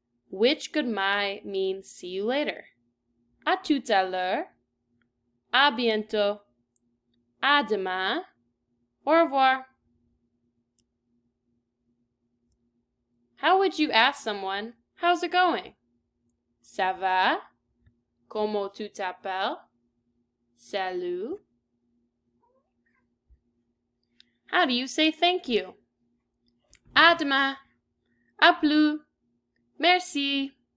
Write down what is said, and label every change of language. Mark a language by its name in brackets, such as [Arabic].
[English] Which goodbye means see you later? [French] À tout à l'heure, à bientôt, à demain, au revoir. [English] How would you ask someone, how's it going? [French] Ça va? Comment tu t'appelles? Salut. [English] How do you say thank you? [French] À demain, à plus, merci.